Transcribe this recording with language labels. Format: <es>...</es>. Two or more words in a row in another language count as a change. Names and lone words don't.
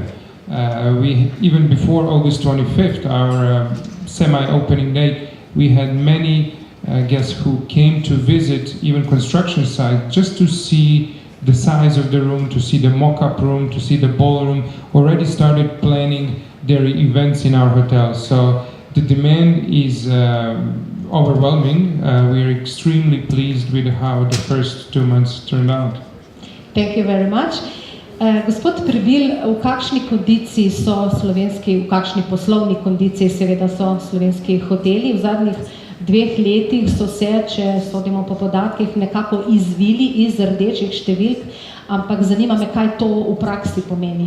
<en>We even before August 25th, our semi-opening date, we had many guests who came to visit even construction site just to see the size of the room, to see the mock-up room, to see the ballroom, already started planning their events in our hotel. So the demand is overwhelming. We are extremely pleased with how the first 2 months turned out. Thank you very much.</en> <sl>Gospod Prebil, v kakšni kondiciji so slovenski, v kakšni poslovni kondiciji seveda so slovenski hoteli? V zadnjih 2 letih so se, če sodimo po podatkih, nekako izvili iz rdečih številk, ampak zanima me, kaj to v praksi pomeni.</sl>